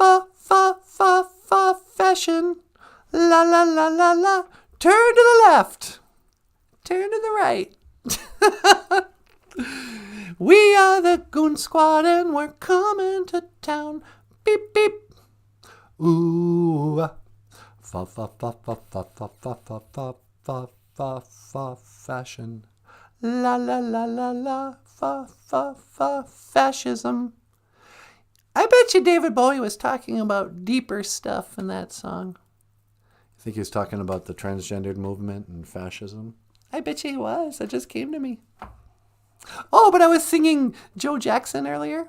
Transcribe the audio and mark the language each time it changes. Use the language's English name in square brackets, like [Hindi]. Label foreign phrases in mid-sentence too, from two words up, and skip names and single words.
[English] La la la la la. Turn to the left. Turn to the right. We are the Goon Squad and we're coming to town. Beep, beep. Ooh. Fa, fa, fa, fa, fa, fa, fa, fa, fa, fa, fa, fa, fashion. La, la, la, la, la. Fa, fa, fa, fascism. I bet you David Bowie was talking about deeper stuff in that song. I think he was talking about the transgendered movement and fascism. I bet you he was. It just came to me. Oh, but I was singing Joe Jackson earlier.